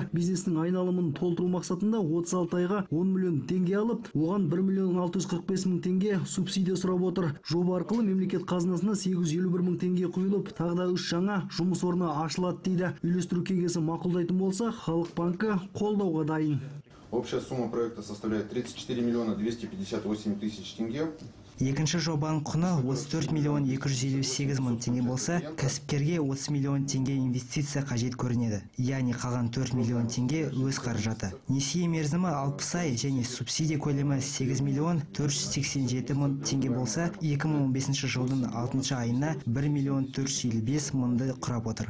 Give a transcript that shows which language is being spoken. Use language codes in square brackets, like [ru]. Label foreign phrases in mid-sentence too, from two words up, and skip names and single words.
[kk] Бизнестің айналымын толтыру мақсатында 36 айға 10 миллион теңге алып, оған 1 миллион 645 мың теңге субсидия сұрап отыр. Жоба арқылы мемлекет қазынасына 851 мың теңге құйылып, тағы да 3 жаңа жұмыс орны ашылады дейді. Үйлестіру кеңесі мақұлдайтын болса, Халық банкі қолдауға дайын. [ru] Общая сумма проекта составляет 34 миллиона 258 тысяч тенге. [kk] Екінші жобаның құны 34 миллион 258 мың теңге болса, кәсіпкерге 30 миллион теңге инвестиция қажет көрінеді. Яғни қалған 4 миллион теңге өз қаражаты. Несие мерзімі 60 ай және субсидия көлемі 8 миллион 487 мың теңге болса, 2015 жылдың 6 айына 1 миллион 455 мыңды құрап отыр.